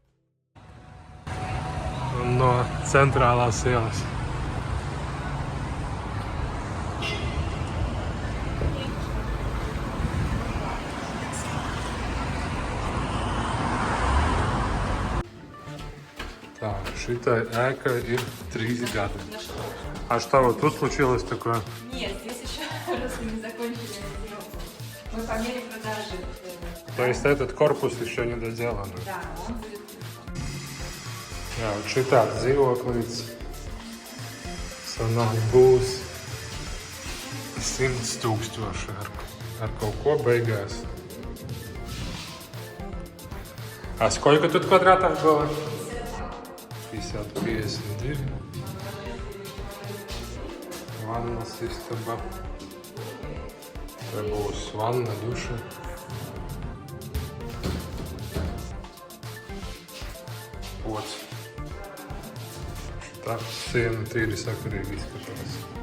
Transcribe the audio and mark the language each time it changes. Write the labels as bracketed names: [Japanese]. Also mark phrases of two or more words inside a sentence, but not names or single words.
[Latvian] Un no centrālās ielas. Так, šitai ēkai ir 3 gadi. [Russian] А что вот тут случилось такое? Нет, здесь еще просто не закончили сделку. Мы по мере продажи. То есть этот корпус еще не доделан? Да, он будет. [Latvian] Jā, un šitāds dzīvoklis sanāk būs 100 000 ar kaut ko beigās. [Russian] А сколько тут квадратов было? 52. [Latvian] Vannas istaba. Te būs vanna, duša. Pods. Tā siena tīri sakarīgi izskatās.